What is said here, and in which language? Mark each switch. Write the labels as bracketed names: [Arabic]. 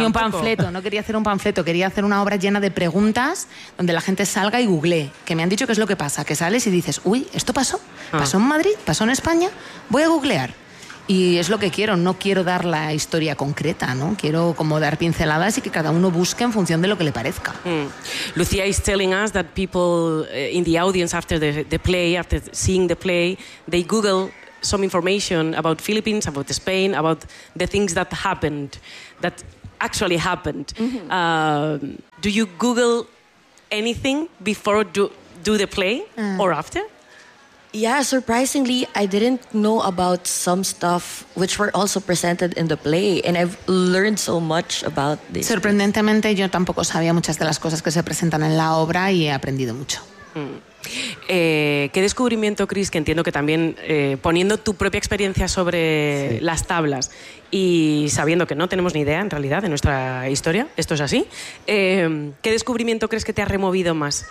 [Spanish] Ni un panfleto, no quería hacer un panfleto, quería hacer una obra llena de preguntas donde la gente salga y googlee, que me han dicho que es lo que pasa, que sales y dices, uy, ¿esto pasó? ¿Pasó en Madrid? ¿Pasó en España? Voy a googlear. Y es lo que quiero, no quiero dar la historia concreta, ¿no? Quiero como dar pinceladas y que cada uno busque en función de lo que le parezca. [English] Lucía is telling us that people in the audience after the play, after seeing the play, they google some information about Philippines, about Spain, about the things that happened, that actually happened. Mm-hmm. Do you Google anything before do the play or after? Yeah, surprisingly, I didn't know about some stuff which were also presented in the play, and I've learned so much about this. [Spanish] Sorprendentemente, yo tampoco sabía muchas de las cosas que se presentan en la obra y he aprendido mucho. Mm. ¿Qué descubrimiento, Chris, que entiendo que también poniendo tu propia experiencia sobre sí. las tablas y sabiendo que no tenemos ni idea en realidad de nuestra historia, esto es así, ¿qué descubrimiento crees que te ha removido más?